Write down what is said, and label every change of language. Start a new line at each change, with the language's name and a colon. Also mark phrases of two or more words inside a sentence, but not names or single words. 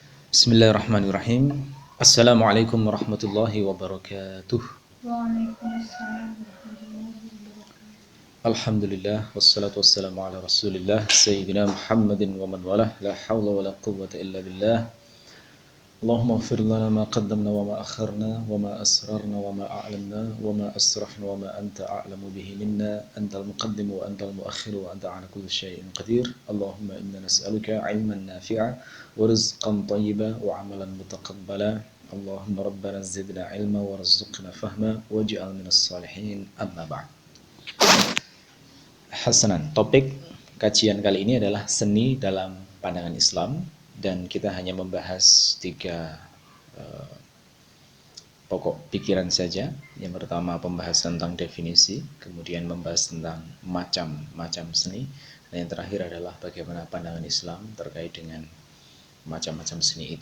Arabic: بسم الله الرحمن الرحيم. السلام عليكم ورحمة الله وبركاته. وعليكم السلام ورحمة الله وبركاته. الحمد لله والصلاة والسلام على رسول الله سيدنا محمد ومن والاه لا حول ولا قوة إلا بالله. اللهم اغفر لنا ما قدمنا وما أخرنا وما أسررنا وما أعلنا وما أسرفنا وما أنت أعلم به منا أنت المقدم وأنت المؤخر وأنت على كل شيء قدير. اللهم إنا نسألك علما نافعا ورزقا طيبا وعملا متقبلا. اللهم ربنا زدنا علما وارزقنا فهما واجعلنا من الصالحين أما بعد. Hasanan,
Indonesian: topik kajian kali ini adalah seni dalam pandangan Islam dan kita hanya membahas tiga pokok pikiran saja. Yang pertama pembahasan tentang definisi, kemudian membahas tentang macam-macam seni, dan yang terakhir adalah bagaimana pandangan Islam terkait dengan macam-macam seni itu.